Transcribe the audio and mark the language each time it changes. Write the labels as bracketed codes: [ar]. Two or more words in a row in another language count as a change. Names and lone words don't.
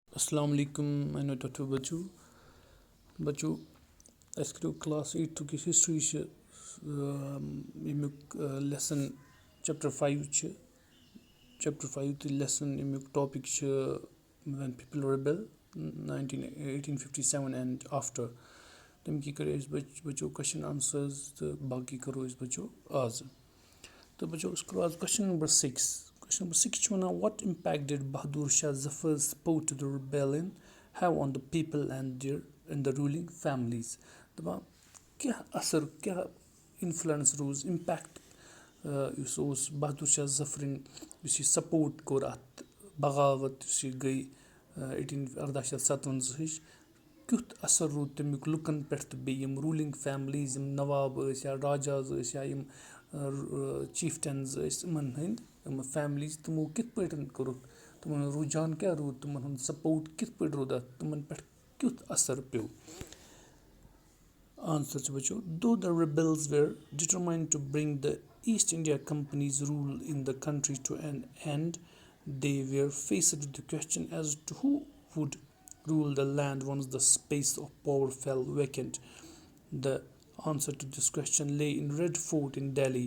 [ar] السلام عليكم, [en] I know Dr. [ks] Bachu, أسۍ کَرو [en] class 8 history [ks] ییٚمیُک [en] lesson chapter 5 chapter 5 [ks] تہٕ lesson ییٚمیُک topic چھُ [en] when people rebel 1857 and after [ks] تَمہِ کہِ کَرو أسۍ بَچو [en] question answers [ks] تہٕ باقٕے کَرو أسۍ بَچو آز تہٕ بَچو أسۍ کَرو آز [en] question number 6 [ks] چھُ وَنان [en] what impact did Bahadur Shah Zafar's support to the rebellion have on the people and the ruling families [ks] دَپان کیٛاہ اَثر کیٛاہ اِنفلَنس روٗز اِمپیکٹ یُس اوس بہادوٗر شاہ ظفرٕنۍ یُس یہِ سپوٹ کوٚر اَتھ بغاوت یُس یہِ گٔے 1857 کیُتھ اَثر روٗد تَمیُک لُکَن پٮ۪ٹھ تہٕ بیٚیہِ یِم [en] ruling families [ks] یِم نواب ٲسۍ یا راجاز ٲسۍ یا یِم چیٖفٹنز ٲسۍ یِمَن ہٕنٛدۍ یِم فیملیٖز تِمو کِتھ پٲٹھۍ کوٚرُکھ تِمَن ہُنٛد رُجحان کیٛاہ روٗد تِمَن ہُنٛد سپوٹ کِتھ پٲٹھۍ روٗد اَتھ تِمَن پٮ۪ٹھ کیُتھ اَثر پیوٚو آنسر چھُ بَچو [en] though the rebels were determined to bring the East India Company's rule in the country to an end, they were faced with the question as to who would rule the land once the space of power fell vacant. The answer to this question lay in Red Fort in Delhi.